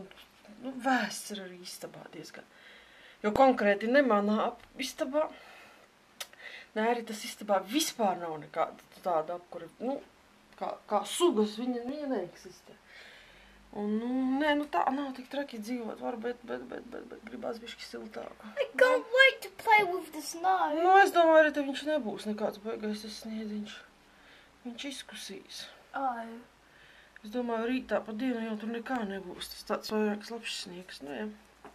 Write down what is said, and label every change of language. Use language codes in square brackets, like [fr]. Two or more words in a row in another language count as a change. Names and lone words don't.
[lv] Nu, vēsts ir arī istabā diezgan. Jo konkrēti ne manā istabā, ne arī tas istabā vispār nav nekāda tāda apkura. Nu, kā sugas, viņa neeksistē. Un, nē, tā nav tik traki dzīvot var, bet gribās bišķi siltāku. [en] I can't wait to play with the snow. [lv] Nu, es domāju, arī te viņš nebūs nekāds beigais tas sniedziņš. Viņš izkusīs. Es domāju, rītā pa dienu jau tur nekā nebūs. Tas tāds vairāks labs sniegs. Nu, jā.